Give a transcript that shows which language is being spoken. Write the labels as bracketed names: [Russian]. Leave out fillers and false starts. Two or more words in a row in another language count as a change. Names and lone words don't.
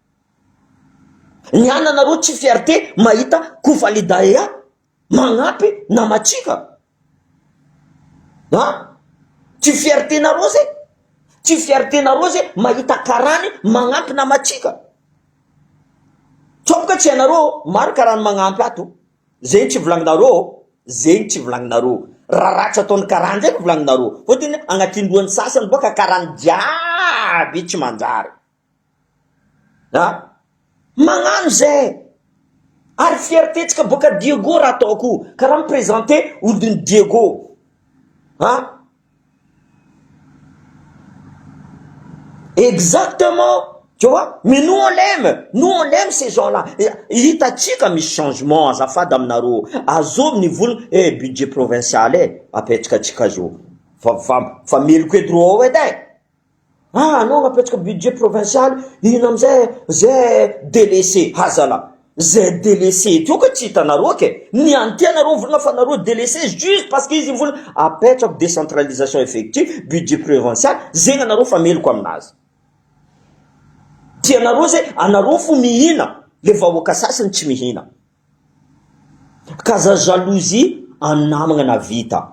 [Malagasy] niana anareo tsy fierté mahita Kovalidaya magnampy namatsika tsy fierté nareo zay tsy fierté nareo zay mahita karany magnampy namatsika tsoboka tsy anareo maro karany magnampy ato zegny tsy volagninareo raha ratsy ataony karany zay volagninareo fotony agnatindohan'ny sasany boka karany jiaby tsy manjary magnano zay ary fierté tsika boka Diego raha ataoko karaha miprésenter olony Diego [French] exactement tu vois mais nous on l'aime ces [Malagasy] gens-là hitatsika misy changement azafady aminareo azovy nivolagna budget provincial apetsikatsika zo fa meloko edro edy non apetsika [French] budget provincial [Malagasy] ino amizay zay délaissé hazala zay délaissé tio ka tsy hitanareo ke nianty anareo volagna fa nareo délaissé juste parce que izy volagna apetsako [French] décentralisation effective budget provincial [Malagasy] zegny anareo fa meloko aminazy Tianareo zay anareo fo mihina, le vahoaka sasany tsy mihina. Kaza jalousie anamagna na vita.